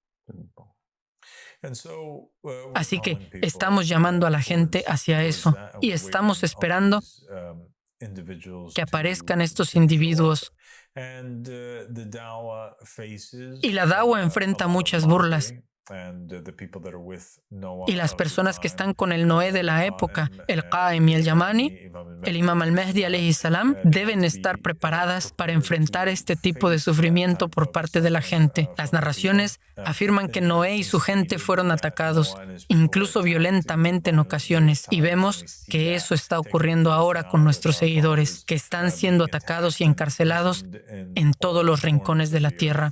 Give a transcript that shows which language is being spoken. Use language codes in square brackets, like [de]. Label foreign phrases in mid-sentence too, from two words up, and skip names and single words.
[es] Así que estamos llamando a la gente hacia eso y estamos esperando que aparezcan estos individuos. Y la dawa enfrenta muchas burlas. Y las personas que están con el Noé de la época, el Qa'im y el Yamani, el Imam al-Mahdi [ar] عليه السلام, [es] deben estar preparadas para enfrentar este tipo de sufrimiento por parte de la gente. Las narraciones afirman que Noé y su gente fueron atacados, incluso violentamente en ocasiones, y vemos que eso está ocurriendo ahora con nuestros seguidores, que están siendo atacados y encarcelados en todos los rincones de la tierra.